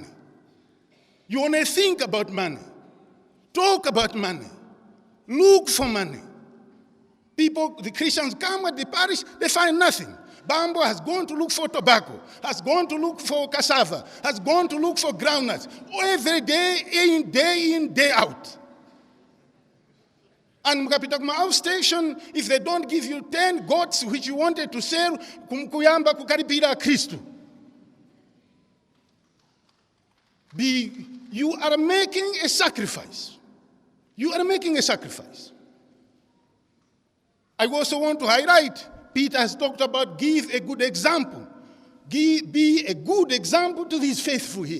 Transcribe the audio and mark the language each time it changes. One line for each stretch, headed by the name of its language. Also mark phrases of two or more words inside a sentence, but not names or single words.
English: You only think about money, talk about money, look for money. People, the Christians come at the parish, they find nothing. Bambo has gone to look for tobacco, has gone to look for cassava, has gone to look for groundnuts, every day in, day out.
Nyanja: And mukapita kuma outstation,
English: if they don't give you 10 goats which you wanted to sell,
Nyanja: kuyamba kukaribira Kristu.
English: You are making a sacrifice. You are making a sacrifice. I also want to highlight, Peter has talked about give a good example. Be a good example to these faithful here.